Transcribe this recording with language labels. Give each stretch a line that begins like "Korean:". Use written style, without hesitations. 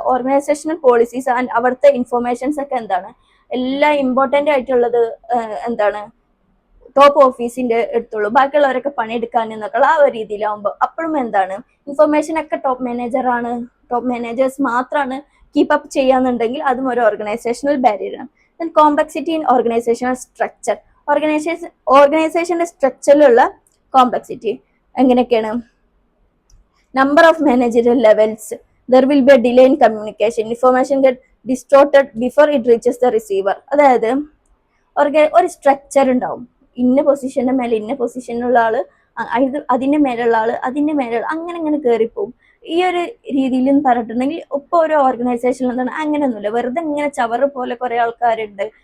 Malayalam: Organisational policies and അവിടുത്തെ informations ഒക്കെ എന്താണ് എല്ലാം ഇമ്പോർട്ടന്റ് ആയിട്ടുള്ളത് എന്താണ് ടോപ്പ് ഓഫീസിന്റെ അടുത്തുള്ളൂ, ബാക്കിയുള്ളവരൊക്കെ പണിയെടുക്കാൻ എന്നൊക്കെയുള്ള ആ ഒരു രീതിയിലാവുമ്പോൾ അപ്പോഴും എന്താണ് ഇൻഫർമേഷൻ ഒക്കെ ടോപ്പ് മാനേജേഴ്സ് മാത്രമാണ് കീപ്പ് അപ്പ് ചെയ്യാന്നുണ്ടെങ്കിൽ അതും ഒരു ഓർഗനൈസേഷണൽ ബാരിയർ ആണ്.
English: Then complexity in organisational structure.
Malayalam: ഓർഗനൈസേഷന്റെ സ്ട്രക്ചറിലുള്ള കോംപ്ലക്സിറ്റി എങ്ങനെയൊക്കെയാണ്,
English: number of managerial levels, there will be a delay in communication, information get distorted before it reaches the receiver.
Malayalam: അതായത് ഒരു structure ഉണ്ടാവും, ഇന്ന പൊസിഷന്റെ മേലെ ഇന്ന പൊസിഷനിലുള്ള ആള്, അതിന്റെ മേലുള്ള ആള്, അതിന്റെ മേലുള്ള അങ്ങനെ കയറിപ്പോവും. ഈ ഒരു രീതിയിൽ പറഞ്ഞിട്ടുണ്ടെങ്കിൽ ഇപ്പൊ ഒരു ഓർഗനൈസേഷനിൽ എന്താണ് അങ്ങനെയൊന്നുമില്ല, വെറുതെ ഇങ്ങനെ ചവറ് പോലെ കുറെ ആൾക്കാരുണ്ട്.